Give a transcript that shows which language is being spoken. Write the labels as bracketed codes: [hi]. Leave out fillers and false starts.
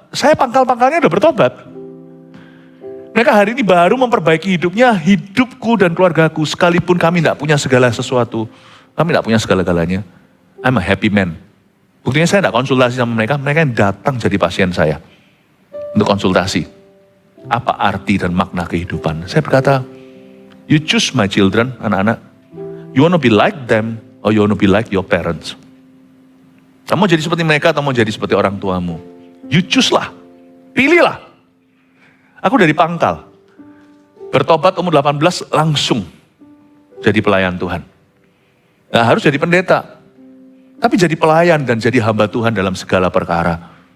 [id] Saya pangkal-pangkalnya udah bertobat. Mereka hari ini baru memperbaiki hidupnya, hidupku dan keluargaku. Sekalipun kami tidak punya segala sesuatu, kami tidak punya segala-galanya. [en] I'm a happy man. [id] Buktinya saya tidak konsultasi sama mereka yang datang jadi pasien saya. Untuk konsultasi. Apa arti dan makna kehidupan? Saya berkata, [en] you choose my children, [id] anak-anak. [en] You want to be like them, or you want to be like your parents. [id] Kamu jadi seperti mereka, atau mau jadi seperti orang tuamu. [en] You choose [id] lah. Pilihlah. Aku dari pangkal. Bertobat umur 18 langsung jadi pelayan Tuhan. Nah, harus jadi pendeta. Tapi jadi pelayan dan jadi hamba Tuhan dalam segala perkara.